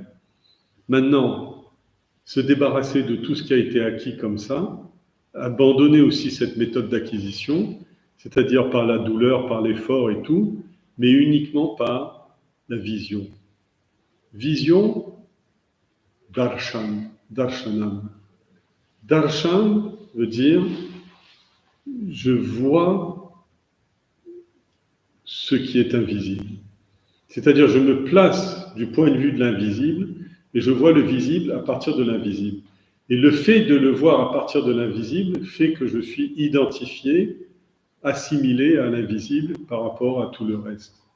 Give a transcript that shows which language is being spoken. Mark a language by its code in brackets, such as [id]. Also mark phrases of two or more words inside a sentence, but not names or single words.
[fr] Maintenant, se débarrasser de tout ce qui a été acquis comme ça, abandonner aussi cette méthode d'acquisition, c'est-à-dire par la douleur, par l'effort et tout, mais uniquement par la vision. Vision, [sa] दर्शन, दर्शनम्. [fr] Darshan veut dire je vois ce qui est invisible. C'est-à-dire je me place du point de vue de l'invisible et je vois le visible à partir de l'invisible. Et le fait de le voir à partir de l'invisible fait que je suis identifié, assimilé à l'invisible par rapport à tout le reste.